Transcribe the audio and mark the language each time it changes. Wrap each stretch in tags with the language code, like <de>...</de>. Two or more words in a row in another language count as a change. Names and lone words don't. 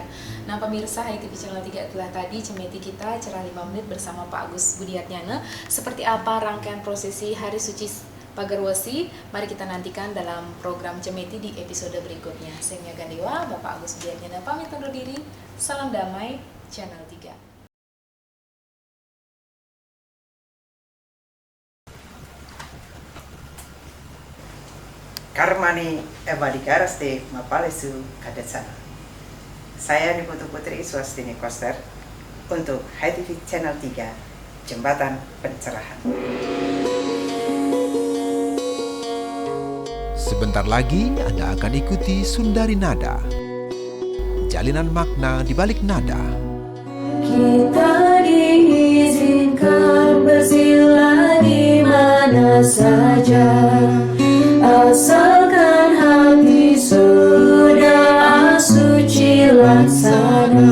<id>Nah pemirsa HITV Channel 3 itulah tadi cemeti kita cerah 5 menit bersama Pak Agus Budiatnyana. Seperti apa rangkaian prosesi Hari Suci Pagarwesi, mari kita nantikan dalam program Cemeti di episode berikutnya. Saya Mia Gandewa, Bapak Agus Budiatnyana pamit undur diri. Salam damai, Channel 3.</id> <sa>Karmani Evadikaraste Mapalesu Kadesana.</sa> <id>Saya Niputu Putri Swastini Koster untuk HITV Channel 3, Jembatan Pencerahan. Sebentar lagi Anda akan ikuti Sundari Nada. Jalinan makna di balik nada. Kita diizinkan bersila di mana saja, asalkan hati sudah suci laksana.</id>